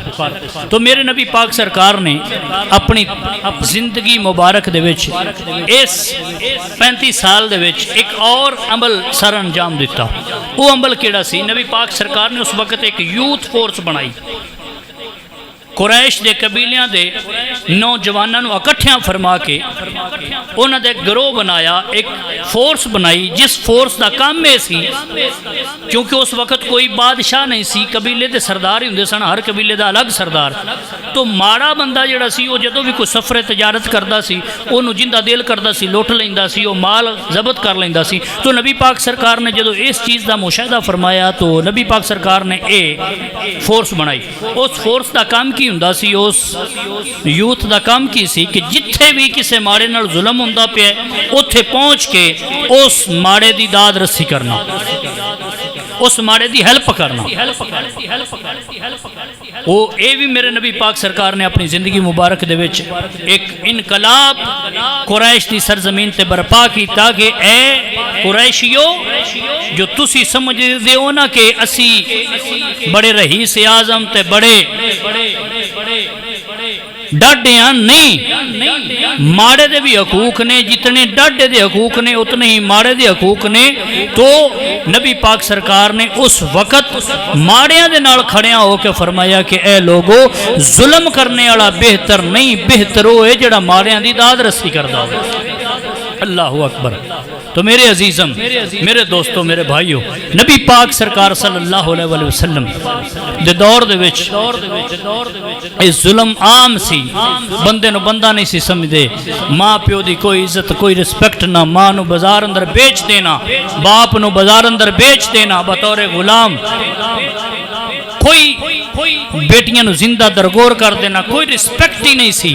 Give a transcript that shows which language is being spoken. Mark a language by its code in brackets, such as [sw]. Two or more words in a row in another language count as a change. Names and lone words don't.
[pa] تو میرے نبی پاک سرکار نے اپنی زندگی مبارک دے وچ اس 35 سال دے وچ ایک اور عمل سر انجام دیتا. وہ عمل کیڑا سی؟ نبی پاک سرکار نے اس وقت ایک [en] youth force [pa] بنائی. قریش دے قبیلیاں دے نوجوانوں نو اکٹھیاں فرما کے انہاں دے گروہ بنایا، ایک فورس بنائی جس فورس دا کام میں سی، کیونکہ اس وقت کوئی بادشاہ نہیں سی، قبیلے دے سردار ہی ہوندے سن، ہر قبیلے دا الگ سردار. تو ماڑا بندہ جڑا سی وہ جدوں بھی کوئی سفر تجارت کردا سی اونوں جندا دل کردا سی لوٹ لیندا سی، وہ مال ضبط کر لیندا سی. تو نبی پاک سرکار نے جدوں اس چیز دا مشاہدہ فرمایا تو نبی پاک سرکار نے اے فورس بنائی. اس فورس دا کام کی ہوندا سی، اس یوتھ دا کام کی سی کہ جتھے بھی کسے ماڑے نال ظلم ہوندا پیا اوتھے پہنچ کے اس ماڑے دی داد رسی کرنا، اس ماڑے دی ہیلپ کرنا. وہ اے بھی میرے نبی پاک سرکار نے اپنی زندگی مبارک دے وچ ایک انقلاب قریش دی سرزمین تے برپا کیتا کہ اے قریشیو جو تسی سمجھ دے ہو نا کہ اسی بڑے رئیس اعظم تے بڑے ڈاڈیاں نہیں، ماڑے دے بھی حقوق نے، جتنے ڈاڈے دے حقوق نے اتنے ہی ماڑے دے حقوق نے۔ تو نبی پاک سرکار نے اس وقت ماڑیاں دے نال کھڑیاں ہو کے فرمایا کہ اے لوگو ظلم کرنے والا بہتر نہیں، بہتر ہوئے جڑا ماڑیاں دی داد رسی کردا ہو۔ [ar] اللہ اکبر۔ [pa] تو میرے عزیزم، میرے دوستو، میرے بھائیو، نبی پاک سرکار [ar] صلی اللہ علیہ وسلم [pa] دے دور دے وچ اس ظلم عام سی، بندے نو بندہ نہیں سی سمجھدے، ماں پیو دی کوئی عزت کوئی رسپیکٹ نہ، ماں نو بازار اندر بیچ دینا، باپ نو بازار اندر بیچ دینا بطور غلام، کوئی بیٹیاں نو زندہ درگور کر دینا، کوئی رسپیکٹ ہی نہیں سی۔